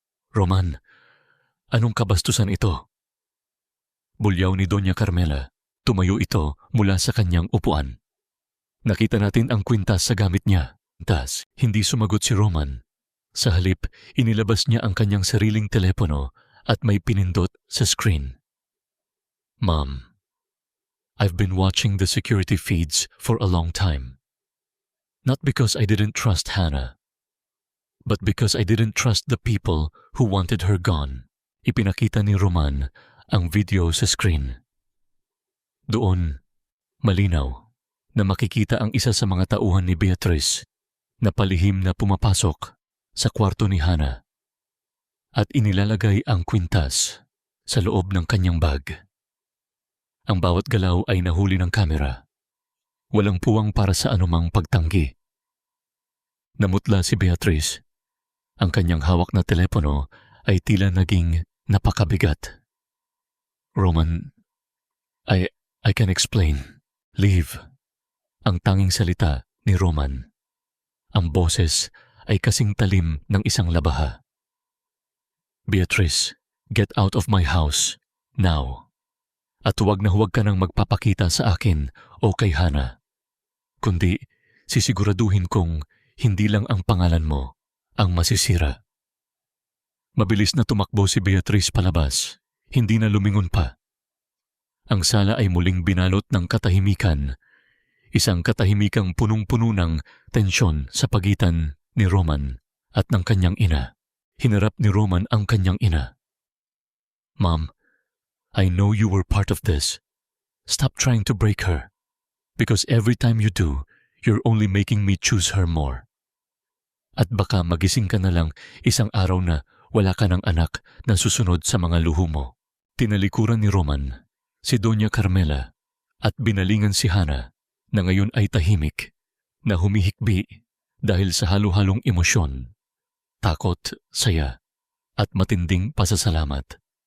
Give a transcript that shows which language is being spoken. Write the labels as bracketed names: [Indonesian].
[Filipino] Roman, anong kabastusan ito? Bulyaw ni Doña Carmela. Tumayo ito mula sa kanyang upuan. Nakita natin ang kwintas sa gamit niya. Tas, hindi sumagot si Roman. Sa halip, inilabas niya ang kanyang sariling telepono at may pinindot sa screen. [English] Mom, I've been watching the security feeds for a long time. Not because I didn't trust Hana, but because I didn't trust the people who wanted her gone. [Filipino] Ipinakita ni Roman ang video sa screen. Doon, malinaw na makikita ang isa sa mga tauhan ni Beatrice na palihim na pumapasok sa kwarto ni Hana at inilalagay ang kwintas sa loob ng kanyang bag. Ang bawat galaw ay nahuli ng kamera. Walang puwang para sa anumang pagtanggi. Namutla si Beatrice. Ang kanyang hawak na telepono ay tila naging napakabigat. [English] Roman, I can explain. Leave. [Filipino] Ang tanging salita ni Roman. Ang boses ay kasing talim ng isang labaha. [English] Beatrice, get out of my house, now. [Filipino] At huwag na huwag ka nang magpapakita sa akin o kay Hana. Kundi, sisiguraduhin kong hindi lang ang pangalan mo ang masisira. Mabilis na tumakbo si Beatrice palabas, hindi na lumingon pa. Ang sala ay muling binalot ng katahimikan, isang katahimikang punong-puno ng tensyon sa pagitan ni Roman at ng kanyang ina. Hinarap ni Roman ang kanyang ina. [English] Mom, I know you were part of this. Stop trying to break her. Because every time you do, you're only making me choose her more. [Filipino] At baka magising ka na lang isang araw na wala ka ng anak na susunod sa mga luho mo. Tinalikuran ni Roman si Doña Carmela at binalingan si Hana na ngayon ay tahimik, na humihikbi dahil sa halo-halong emosyon, takot, saya, at matinding pasasalamat.